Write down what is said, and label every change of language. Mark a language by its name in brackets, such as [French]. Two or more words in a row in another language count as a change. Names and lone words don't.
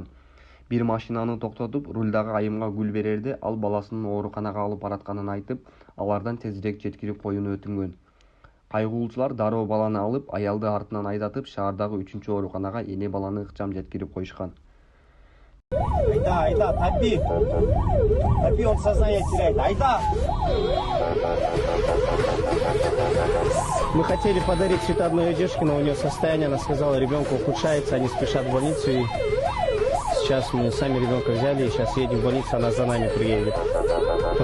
[Kyrgyz] Бир машинаны токтотуп, рулдагы айымга гүл берерде ал баласынын ооруканага алып баратканын айтып, алардан тезирээк жеткирип коюуну өтүнгөн. Кайгылуучулар дароо баланы алып, аялды артынан айдатып, шаардагы 3-чү ооруканага эне баланы ыкчам жеткирип коюшкан. Айда, [Russian] Таби, он сознание теряет, айда! Мы хотели подарить цветы одной девушке, но у нее состояние, она сказала, ребенку ухудшается, они спешат в больницу, и сейчас мы сами ребенка взяли, и сейчас едем в больницу, она за нами приедет.